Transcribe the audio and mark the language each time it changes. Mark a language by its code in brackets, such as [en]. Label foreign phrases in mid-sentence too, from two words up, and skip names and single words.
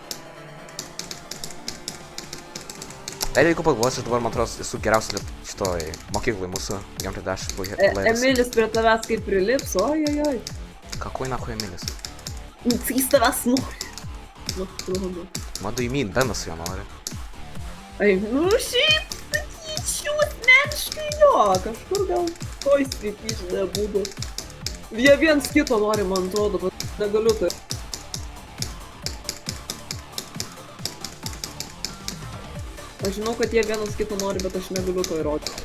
[lt] Jeigu pagalvosiu, aš dabar, man atrodo, esu geriausias šitoj mokyklai mūsų Gam30 players. Emilis prie tavęs kaip prilips, ojojoj. [ru] Какой нахуй Emilis? [lt] Jis tavęs nori. Nu, atrodo. [en] What do you mean? [lt] Benas jo nori. Ai, nu šiaip, sakyčiau, asmeniškai jo, kažkur gal toj srity nebūtų. Jie viens kito nori, man atrodo, bet negaliu tai. Aš žinau, kad jie vienas kito nori, bet aš negaliu to įrodyti.